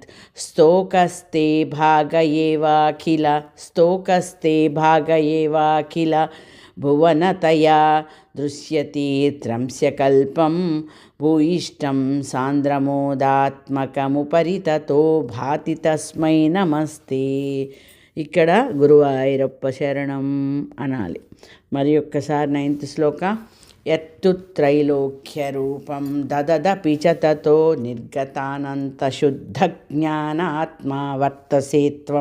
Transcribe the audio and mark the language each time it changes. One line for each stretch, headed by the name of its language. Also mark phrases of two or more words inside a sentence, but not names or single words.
Sanskrit: स्तोकस्ते भाग एवाखिल भुवनतया दृश्यते त्रंस्यकल्पं भूयिष्ठं सान्द्रमोदात्मकमुपरि ततो भाति तस्मै नमस्ते।
Telugu: ఇక్కడ గురువాయూరప్ప శరణం అనాలి. మరి ఒక్కసారి 9th శ్లోక.
Sanskrit: యత్తు త్రైలోక్య రూపం దదదపి చ తతో నిర్గతానంతశుద్ధజ్ఞానాత్మా వర్తసే త్వం.